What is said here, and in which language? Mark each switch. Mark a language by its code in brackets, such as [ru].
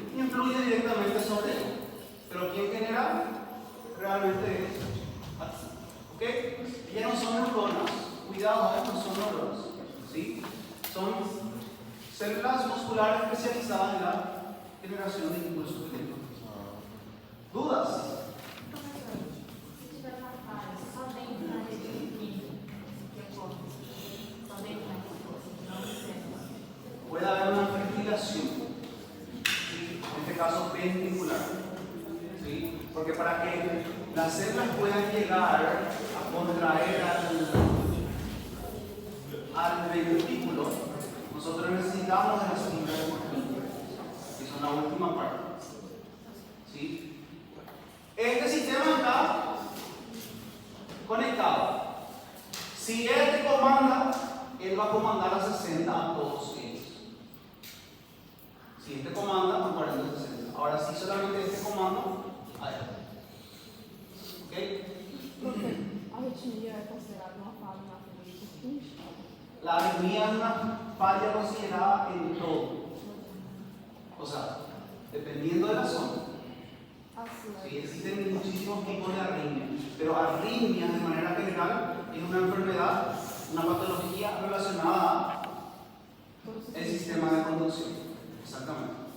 [es] Y influye directamente sobre él. Pero quien genera realmente es aquí. ¿Ok? Ya no son neuronas. Cuidado, no son neuronas. ¿Sí? Son células musculares especializadas generación de impulso eléctrico. ¿Dudas? [pt] Se tiver uma falha só dentro da rede química, que ocorre, só dentro da rede química, não externa. [es] Puede haber una fibrilación, ¿sí? En este caso ventricular, ¿sí? Porque para que las células puedan llegar a contraer al ventrículo, nosotros necesitamos de las fibras musculares, que son la última parte, ¿sí? Este sistema está conectado. Si este comanda, él va a comandar a 60 a todos ellos. Si este comanda, a 40 a 60. Ahora, si solamente este comanda, a él. ¿Ok? [pt] Profe, a arritmia é considerada uma falha na fibra química? [es] La arritmia es una falla considerada en todo. O sea, dependiendo de la zona. [pt] Assim, [es] Sí, existen muchísimos tipos de arritmia, pero arritmia de manera general es una enfermedad, una patología relacionada al sistema de conducción. Exactamente.